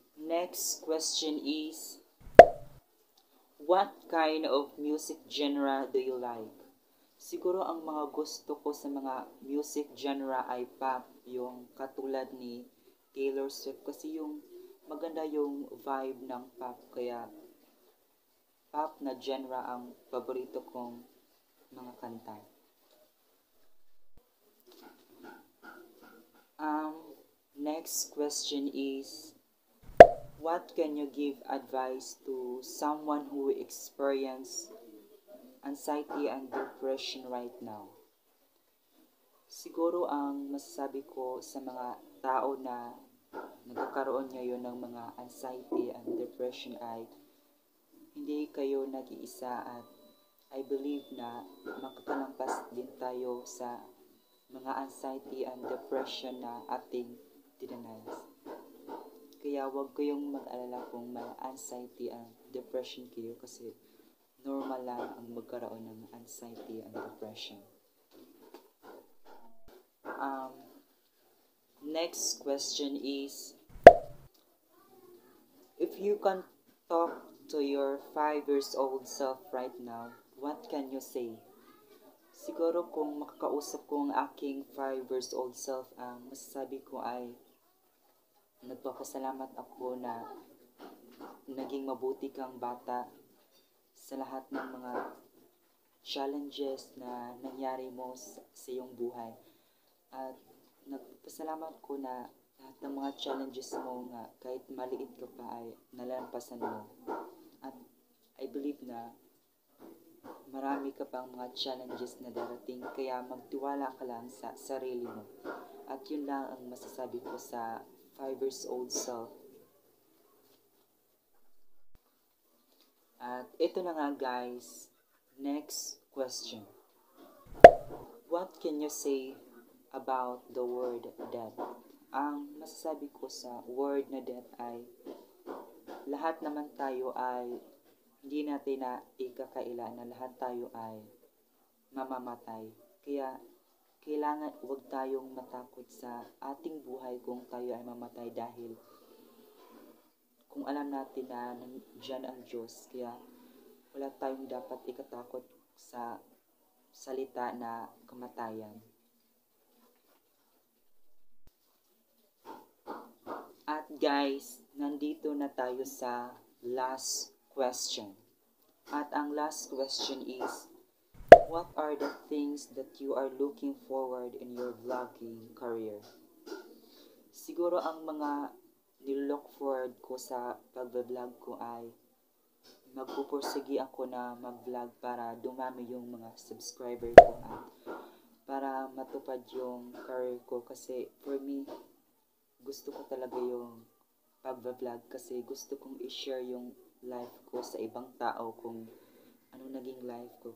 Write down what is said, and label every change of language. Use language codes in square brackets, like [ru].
[en] Next question is, what kind of music genre do you like? [tl] Siguro ang mga gusto ko sa mga music genre ay pop, yung katulad ni Taylor Swift, kasi yung maganda yung vibe ng pop, kaya pop na genre ang paborito kong mga kanta. [en] Next question is, what can you give advice to someone who experience anxiety and depression right now? [tl] Siguro ang masasabi ko sa mga tao na nagkakaroon ngayon ng mga anxiety and depression ay hindi kayo nag-iisa, at [en] I believe [tl] na makakalampas din tayo sa mga anxiety and depression na ating dinanays. Kaya huwag kayong mag-alala kung may anxiety and depression kayo, kasi normal lang ang magkaroon ng anxiety and depression. [en] Next question is, if you can talk to your 5 years old self right now, what can you say? [tl] Siguro kung makakausap ko ang aking 5 years old self, ang masasabi ko ay nagpapasalamat ako na naging mabuti kang bata sa lahat ng mga challenges na nangyari mo sa iyong buhay. At nagpasalamat ko na lahat ng mga challenges mo nga kahit maliit ka pa ay nalampasan mo. At [en] I believe [tl] na marami ka pang mga challenges na darating kaya magtiwala ka lang sa sarili mo. At yun lang ang masasabi ko sa 5 years old self. At ito na nga guys, next question. [en] What can you say about the word death? [tl] Ang masasabi ko sa word na death ay lahat naman tayo ay hindi natin na ikakaila na lahat tayo ay mamamatay. Kaya kailangan huwag tayong matakot sa ating buhay kung tayo ay mamatay dahil kung alam natin na nandiyan ang Diyos, kaya wala tayong dapat ikatakot sa salita na kamatayan. At guys, nandito na tayo sa last question. At ang [en] last question is, what are the things that you are looking forward in your vlogging career? [tl] Siguro ang mga nilook forward ko sa pag-vlog ko ay magpupursigi ako na mag-vlog para dumami yung mga subscriber ko at para matupad yung career ko kasi [en] for me, [tl] gusto ko talaga yung pag-vlog kasi gusto kong i-share yung life ko sa ibang tao kung ano naging life ko.